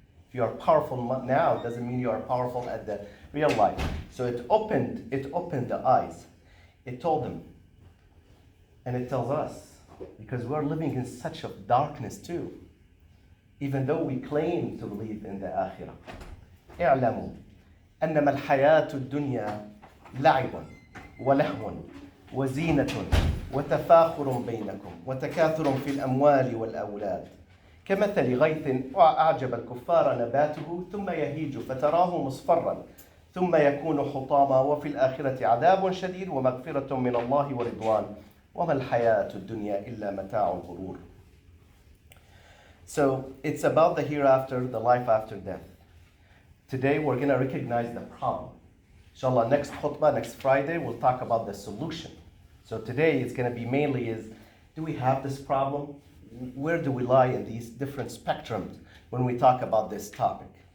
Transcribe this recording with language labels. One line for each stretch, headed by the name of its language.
English: If you are powerful now, it doesn't mean you are powerful at the real life. So it opened the eyes. It told them, and it tells us, because we're living in such a darkness too, even though we claim to believe in the akhirah.
Arabic: اعلموا أنما الحياة الدنيا لعب ولهو وزينة وتفاخر بينكم وتكاثر في الأموال والأولاد كمثل غيث أعجب الكفار نباته ثم يهيج فتراه مصفرا ثم يكون حطاما وفي الآخرة عذاب شديد ومغفرة من الله ورضوان وما الحياة الدنيا إلا متاع الغرور.
English: So it's about the hereafter, the life after death. Today we're going to recognize the problem. Inshallah, next khutbah, next Friday, we'll talk about the solution. So today it's going to be mainly is, do we have this problem? Where do we lie in these different spectrums when we talk about this topic?